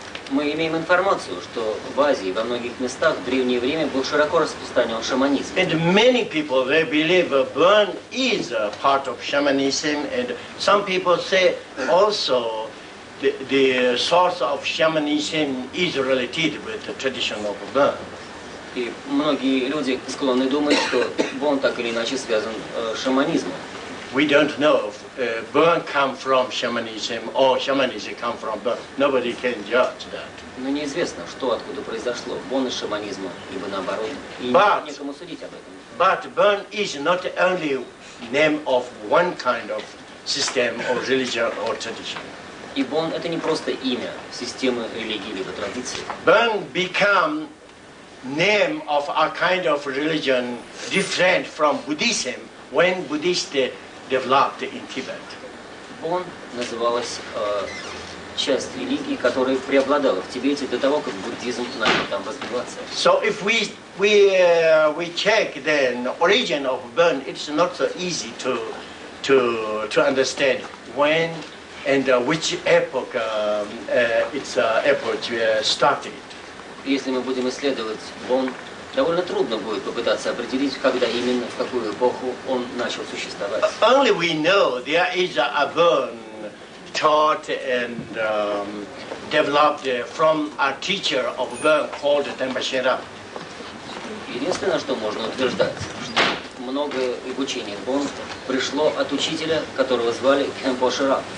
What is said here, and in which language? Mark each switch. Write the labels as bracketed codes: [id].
[ru] Мы имеем информацию, что в Азии во многих местах в древнее время был широко распространен шаманизм. [en] And many people they believe Burn is a part of shamanism, and some people say also the source of shamanism is related with the tradition of Burn. [ru] И многие люди склонны думать, что Бон так или иначе связан с шаманизмом. [en] We don't know if Burn come from shamanism or shamanism come from Burn. Nobody can judge that. [ru] Но неизвестно, что откуда произошло, Бон из шаманизма, либо наоборот. И некому судить об этом. [en] But Burn is not only name of one kind of system or religion or tradition. [ru] И Бон – это не просто имя системы религии либо традиции. [en] Burn become name of a kind of religion different from Buddhism when Buddhists developed in Tibet. [ru] Бон называлась часть религии, которая преобладала в Тибете до того, как буддизм начал там развиваться. [en] So if we check the origin of Bon, it's not so easy to understand when and which epoch its epoch started. [ru] Если мы будем исследовать Бон, довольно трудно будет попытаться определить, когда именно, в какую эпоху он начал существовать. [en] Only we know there is a Bon taught and developed from a teacher of Bon called Tenpa. [ru] Единственное, что можно утверждать, что многое обучение Бон пришло от учителя, которого звали Кhenpo Shira.